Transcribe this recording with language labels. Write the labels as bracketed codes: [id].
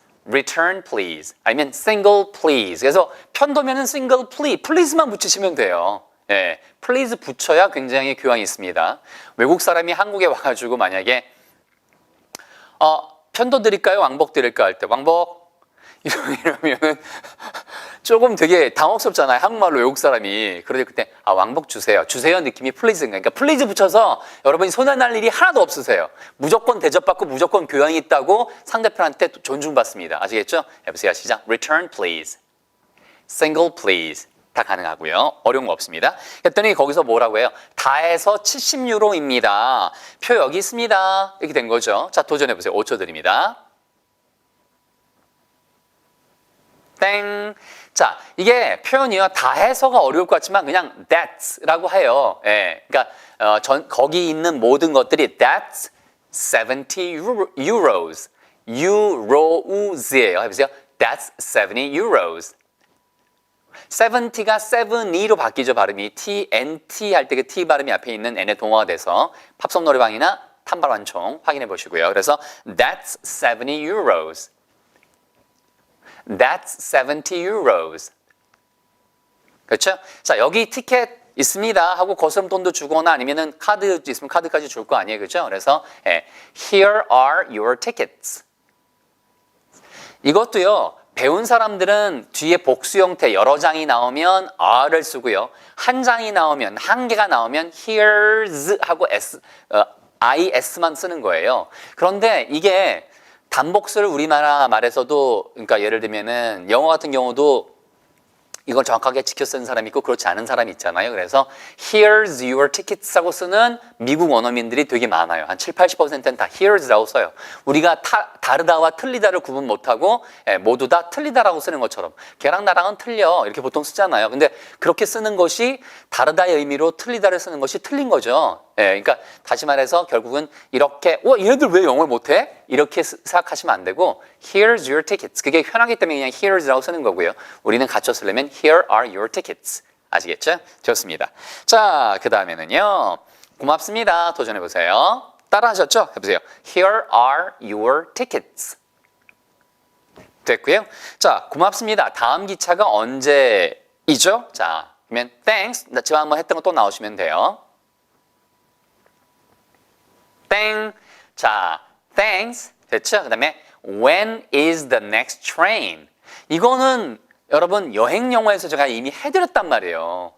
[en] return please [ko] 아니면 [en] single please. [ko] 그래서 편도면은 [en] single please [ko] 만 붙이시면 돼요. please 붙여야 굉장히 교양이 있습니다. 외국 사람이 한국에 와가지고 만약에 편도 드릴까요? 왕복 드릴까? 할 때 왕복 이러면은 조금 되게 당혹스럽잖아요. 한국말로 외국 사람이. 그런데 그때 왕복 주세요 느낌이 please인가. 그러니까 please 붙여서 여러분이 손해날 일이 하나도 없으세요. 무조건 대접받고 무조건 교양이 있다고 상대편한테 존중받습니다. 아시겠죠? 해보세요. 시작. [en] return please, single please [ko] 다 가능하고요. 어려운 거 없습니다. 했더니 거기서 뭐라고 해요? 다 해서 70유로입니다. 표 여기 있습니다. 이렇게 된 거죠. 자, 도전해보세요. 5초 드립니다. 땡. 자, 이게 표현이요. 다 해서가 어려울 것 같지만 그냥 thats라고 해요. 그러니까 거기 있는 모든 것들이 [en] that's 70 euros. euros예요. [ko] 해보세요. [en] That's 70 euros. [ko] 70가 70로 바뀌죠. 발음이 TNT 할 때 그 T 발음이 앞에 있는 N의 동화가 돼서 팝송 노래방이나 탐발완총 확인해 보시고요. 그래서 [en] that's 70 euros. That's 70 euros. [ko] 그렇죠? 자, 여기 티켓 있습니다 하고 거스름돈도 주거나 아니면은 카드 있으면 카드까지 줄 거 아니에요. 그렇죠? 그래서 [en] Here are your tickets. [ko] 이것도요. 배운 사람들은 뒤에 복수 형태 여러 장이 나오면 are를 쓰고요. 한 장이 나오면 한 개가 나오면 here's 하고 is만 쓰는 거예요. 그런데 이게 단복수를 우리나라 말에서도 그러니까 예를 들면은 영어 같은 경우도 이걸 정확하게 지켜 쓰는 사람이 있고 그렇지 않은 사람이 있잖아요. 그래서 [en] here's your tickets [ko] 하고 쓰는 미국 원어민들이 되게 많아요. 한 7, 80%는 다 here's라고 써요. 우리가 다르다와 틀리다를 구분 못하고 모두 다 틀리다라고 쓰는 것처럼 걔랑 나랑은 틀려 이렇게 보통 쓰잖아요. 근데 그렇게 쓰는 것이 다르다의 의미로 틀리다를 쓰는 것이 틀린 거죠. 그러니까 다시 말해서 결국은 이렇게 얘네들 왜 영어를 못해? 이렇게 생각하시면 안 되고 [en] Here's your tickets. [ko] 그게 편하기 때문에 그냥 Here's라고 쓰는 거고요. 우리는 갖춰 쓰려면 [en] Here are your tickets. [ko] 아시겠죠? 좋습니다. 자, 그 다음에는요. 고맙습니다. 도전해보세요. 따라하셨죠? 해보세요. [en] Here are your tickets. [ko] 됐고요. 자, 고맙습니다. 다음 기차가 언제이죠? 자, 그러면 thanks. 지금 한번 했던 거 또 나오시면 돼요. 땡. 자, [en] Thanks. [ko] 됐죠? 그 다음에 [en] when is the next train? [ko] 이거는 여러분 여행 영어에서 제가 이미 해드렸단 말이에요.